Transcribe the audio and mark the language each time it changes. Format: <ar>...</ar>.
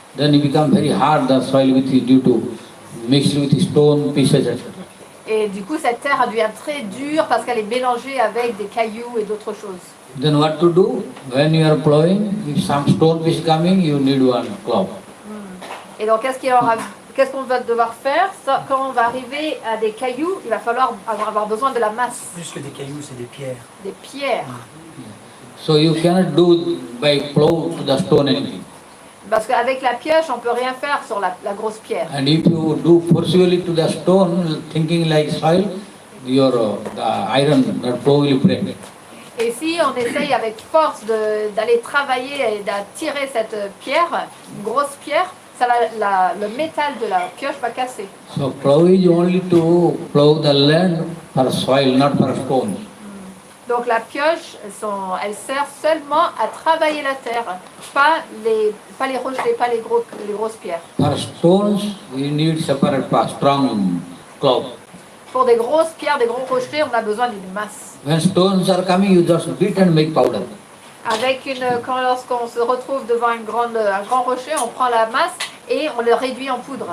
<en>Then it become very hard the soil due to mixed with stone pieces, etc.</en> <fr>Et du coup, cette terre devient très dure parce qu'elle est mélangée avec des cailloux et d'autres choses.</fr> <en>Then what to do? When you are plowing, if some stone piece coming, you need one plow.</en> <fr>Et donc, qu'est-ce qu'on va devoir faire? Quand on va arriver à des cailloux, il va falloir avoir besoin de la masse. Plus que des cailloux, c'est des pierres. Des pierres.</fr> <en>So you cannot do by plow to the stone anything.</en> <fr>Parce qu'avec la pioche, on ne peut rien faire sur la grosse pierre.</fr> <en>And if you do forcefully to the stone, thinking like soil, the iron, the plow will break.</en> <fr>Et si on essaye avec force d'aller travailler et d'attirer cette pierre, une grosse pierre, le métal de la pioche va casser.</fr> <en>So plow is only to plow the land for soil, not for stone.</en> <fr>Donc la pioche, elle sert seulement à travailler la terre, pas les rochers, pas les grosses pierres.</fr> <en>For stones, we need separate strong cloth.</en> <fr>Pour des grosses pierres, des gros rochers, on a besoin d'une masse.</fr> <en>When stones are coming, you just beat and make powder.</en> <fr>Lorsqu'on se retrouve devant un grand rocher, on prend la masse et on le réduit en poudre.</fr>